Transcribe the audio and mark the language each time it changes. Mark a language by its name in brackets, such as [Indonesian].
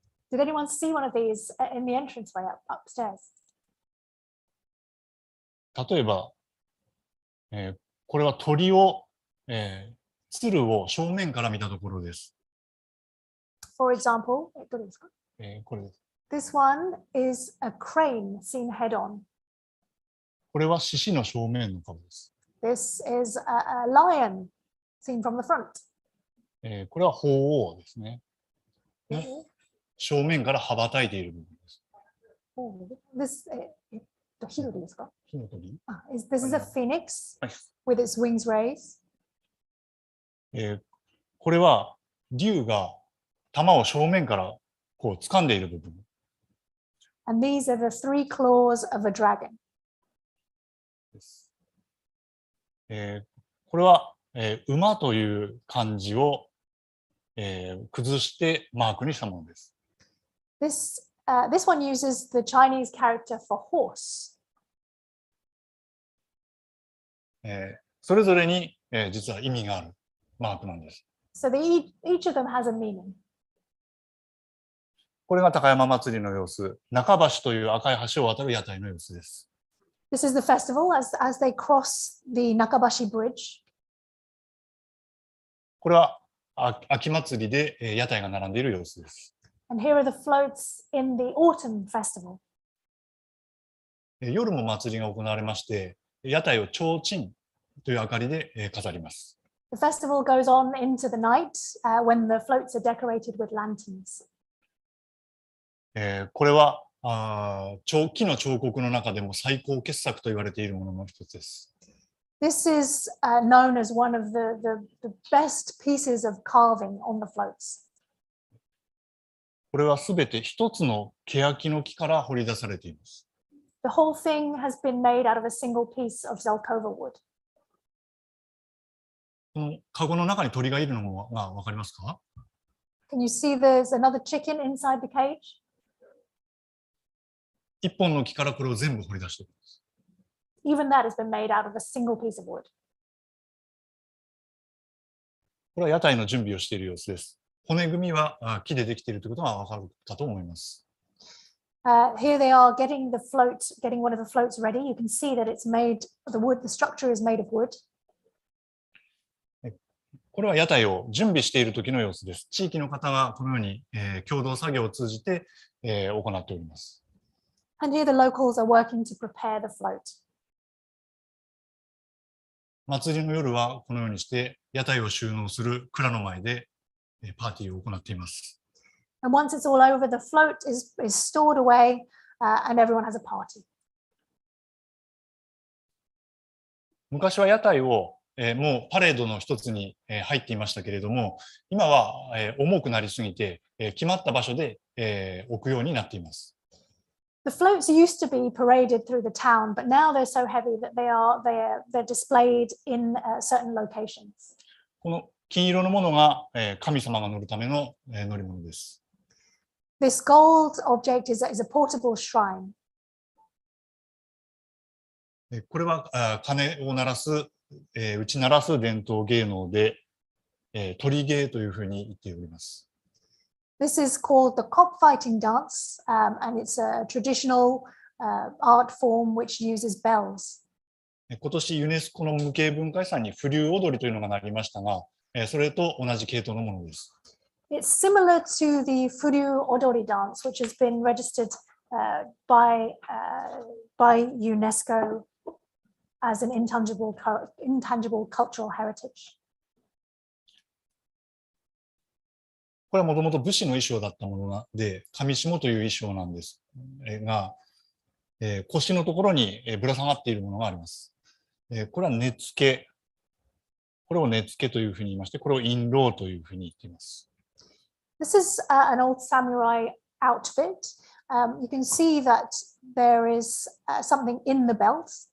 [English] Did anyone see one of these in the entranceway upstairs? [Japanese] 例えば、これは鳥を、鶴を正面から見たところです。 [English] For example, [Japanese] どれですか？これです。 [English] This one is a crane seen head on. [Japanese] これは獅子の正面の顔です。 [English] This is a lion seen from the front. [Japanese] これは鳳凰ですね。正面から羽ばたいている部分です。 [English] This [Japanese] 火鳥ですか？火の鳥。 [English] This is a phoenix with its wings raised. [Japanese] これは竜が玉を正面から掴んでいる部分。 [English] And these are the 3 claws of a dragon. [Japanese] これは、馬という漢字を、崩してマークにしたものです。 [English] This one uses the Chinese character for horse. [Japanese] それぞれに、実は意味があるマークなんです。 [English] So each of them has a meaning. [Japanese] これが高山祭りの様子、中橋という赤い橋を渡る屋台の様子です。 [English] This is the festival as they cross the Nakabashi Bridge. [Japanese] これは秋祭りで屋台が並んでいる様子です。 [English] And here are the floats in the autumn festival. [Japanese] 夜も祭りが行われまして、屋台を提灯という明かりで飾ります。 [English] The festival goes on into the night when the floats are decorated with lanterns. [Japanese] これは木の彫刻の中でも最高傑作と言われているものの一つです。 [English] This is known as one of the best pieces of carving on the floats. [Japanese] これはすべて一つの欅の木から掘り出されています。 [English] The whole thing has been made out of a single piece of Zelkova wood. [Japanese] このカゴの中に鳥がいるのがわかりますか？ [English] Can you see there's another chicken inside the cage? [Japanese] 一本の木からこれを全部掘り出しています。 [English] Even that has been made out of a single piece of wood. [Japanese] これは屋台の準備をしている様子です。骨組みは木でできているということがわかるかと思います。 [English] Here they are getting one of the floats ready. You can see that it's made, the structure is made of wood. [Japanese] これは屋台を準備している時の様子です。地域の方がこのように、共同作業を通じて、行っております。 [English] And here the locals are working to prepare the float. [Japanese] 祭りの夜はこのようにして屋台を収納する蔵の前でパーティーを行っています。 [English] And once it's all over, the float is stored away, and everyone has a party. [Japanese] 昔は屋台を、もうパレードの一つに、入っていましたけれども、今は、重くなりすぎて、決まった場所で、置くようになっています。 [English] The floats used to be paraded through the town, but now they're so heavy that they're displayed in certain locations. [Japanese] この金色のものが、神様が乗るための、乗り物です。 [English] This gold object is a portable shrine. [Japanese] これは鐘を鳴らす、打ち鳴らす伝統芸能で、鳥芸というふうに言っております。 [English] This is called the cockfighting dance, and it's a traditional art form which uses bells. [Japanese] 今年ユネスコの無形文化遺産に風流踊りというのがなりましたが、それと同じ系統のものです。 [English] It's similar to the Furyu Odori dance, which has been registered by UNESCO as an intangible cultural heritage. [Japanese] これはもともと武士の衣装だったもので、上下という衣装なんですが、腰のところにぶら下がっているものがあります。これは根付。これを根付というふうに言いまして、これを印籠というふうに言っています。 [English] This is an old samurai outfit. You can see that there is something in the belt.